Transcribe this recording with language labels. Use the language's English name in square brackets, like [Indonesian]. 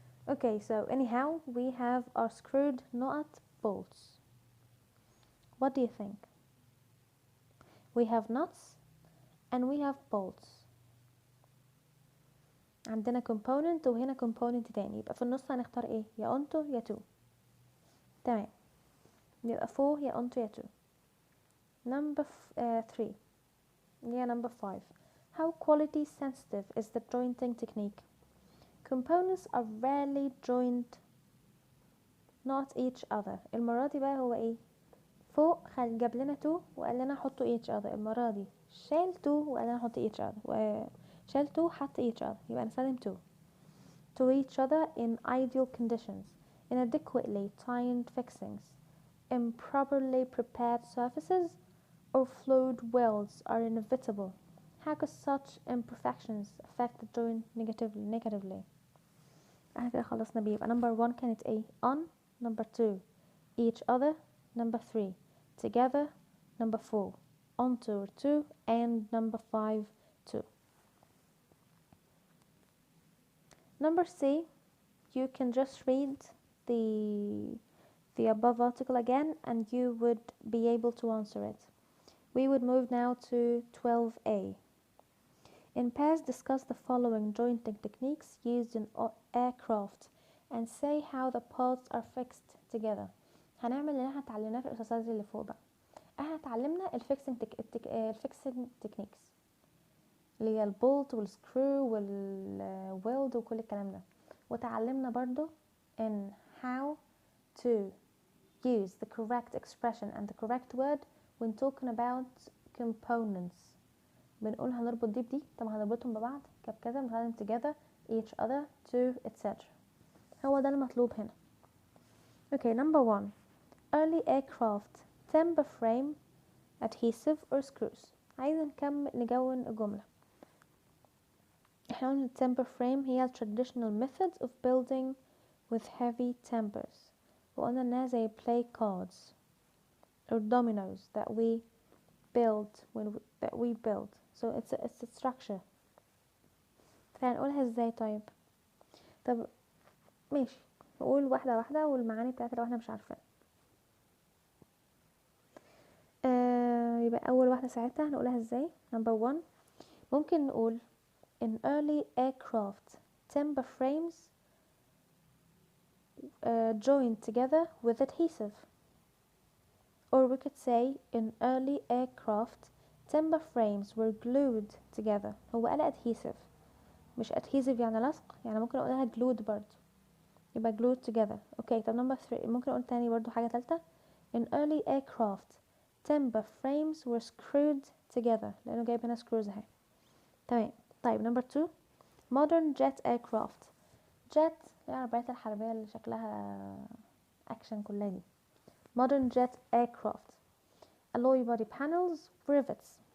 [English] Okay, so anyhow we have our screwed nut bolts. What do you think? We have nuts and we have bolts. [Arabic] عندنا component وهنا component تاني، يبقى في النص هنختار ايه؟ يا onto يا to. تمام، يبقى فوق يا onto يا to. [English] Number 3 yeah, number 5. How quality sensitive is the jointing technique? Components are rarely joined not each other. [Arabic] المرة دي بقى هو ايه؟ فوق جاب لنا to وقال لنا حطوا each other. المرة دي شال to وقال لنا حطوا each other، وشال to حط each other، يبقى نستخدم [English] to each other in ideal conditions. Inadequately timed fixings, improperly prepared surfaces, or flawed welds are inevitable. How could such imperfections affect the joint negatively? [Arabic] احنا كده خلصنا بيه. يبقى number 1 كانت ايه؟ on. [English] number 2 each other. number 3 together. number 4 onto or to. and number 5 to. Number C, you can just read the above article again and you would be able to answer it. We would move now to 12A. In pairs, discuss the following jointing techniques used in aircraft and say how the parts are fixed together. [Arabic] هنعمل اللي احنا اتعلمناه في الاساسات اللي فوق بقى. احنا اتعلمنا الفيكسنج تكنيكس اللي هي البولت والسكرو والويلد وكل الكلام ده، وتعلمنا برضو [English] in how to use the correct expression and the correct word when talking about components. [Arabic] بنقول هنربط دي بدي، طب هنربطهم ببعض كذا، بنستخدم [English] together, each other, to, etc. [Arabic] هو ده المطلوب هنا. [English] Okay, number 1. Early aircraft timber frame, adhesive or screws. [Arabic] عايزة نجون الجملة. احنا قلنا [English] timber frame هي traditional methods of building with heavy timbers، [Arabic] وقلنا انها زي [English] play cards or dominoes that we build. So it's a structure. [Arabic] فهنقولها ازاي طيب؟ طب ماشي، نقول واحدة واحدة والمعاني بتاعتها لو احنا مش عارفين. يبقى أول واحدة ساعتها هنقولها ازاي؟ [English] number 1 [Arabic] ممكن نقول [English] in early aircraft timber frames joined together with adhesive. Or we could say in early aircraft timber frames were glued together. [Arabic] هو قال adhesive مش adhesive يعني لصق، يعني ممكن اقولها glued برضو، يبقى [English] glued together. [Arabic] اوكي، طب number 3 ممكن اقول تاني برضو حاجة تالتة. [English] in early aircraft timber frames were screwed together، [Arabic] لانه جايب هنا [English] screws اهي. [Arabic] تمام. طيب [English] number 2 modern jet aircraft. [Arabic] jet العربيات الحربية اللي شكلها اكشن كلها دي. [English] modern jet aircraft alloy body panels, rivets.